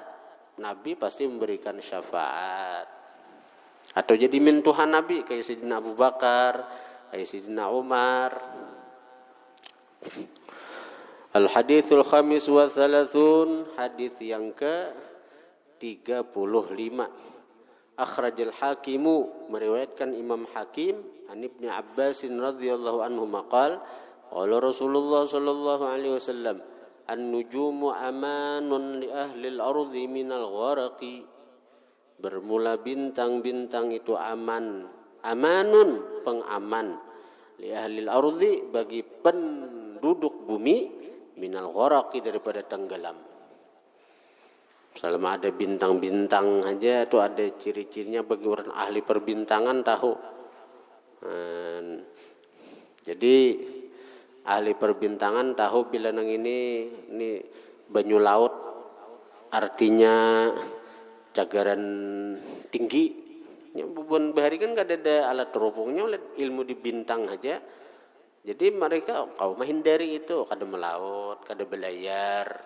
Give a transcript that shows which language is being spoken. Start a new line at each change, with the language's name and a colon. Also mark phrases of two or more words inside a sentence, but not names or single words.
Banjar: Nabi pasti memberikan syafaat. Atau jadi mintuhan Nabi kayak Sayyidina Abu Bakar, kayak Sayyidina Umar.
Arabic: الحديث الخامس والثلاثون,
Banjar: hadis yang ke-35.
Arabic: أخرج الحاكم,
Banjar: meriwayatkan Imam Hakim
Arabic: عن ابن عباس رضي الله عنه ما قال قال رسول الله صلى الله عليه وسلم النجوم أمان لأهل الأرض من الغرق.
Banjar: Bermula bintang-bintang itu aman, amanun, pengaman,
Arabic: لأهل الأرض,
Banjar: bagi penduduk bumi,
Arabic: من الغرق,
Banjar: daripada tenggelam. Selama ada bintang-bintang aja tuh ada ciri-cirinya, bagi orang ahli perbintangan tahu. Jadi ahli perbintangan tahu bila nang ini banyu laut artinya cagaran tinggi. Ya, bukan bahari kan gak ada alat teropongnya, oleh ilmu di bintang aja. Jadi mereka kau menghindari itu, kada melaut, kada belayar.